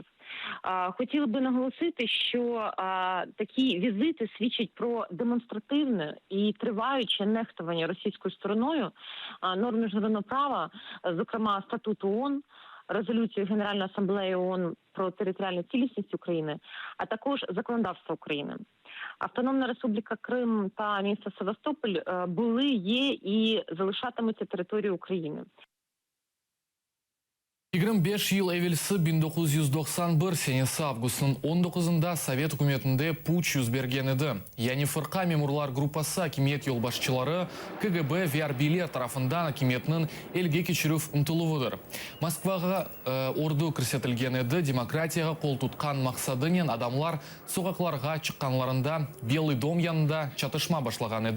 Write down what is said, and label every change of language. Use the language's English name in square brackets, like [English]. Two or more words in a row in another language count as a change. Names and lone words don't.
[Ukrainian] Хотіли би наголосити, що такі візити свідчать про демонстративне і триваюче нехтування російською стороною норм міжнародного права, зокрема статуту ООН, резолюцію Генеральної асамблеї ООН про територіальну цілісність України, а також законодавство України. Автономна Республіка Крим та місто Севастополь були, є і залишатимуться територією України. [Crimean Tatar] 25 yıl evvelsi 1991 senesi avgustun 19'unda Sovet hükümetinde puç yüz bergen edi. Yani fırka memurlar gruppası hakimiyet yolbaşçıları KGB ve harbiler tarafından hakimiyetinin elge keçirif umtuluvudur. Moskvaga ordu kirsetilgen edi, demokratiyaga kol tutkan maksadının adamlar sokaklarga çıkkanlarında [Russian] Белый дом [Crimean Tatar] yanında çatışma başlagan edi.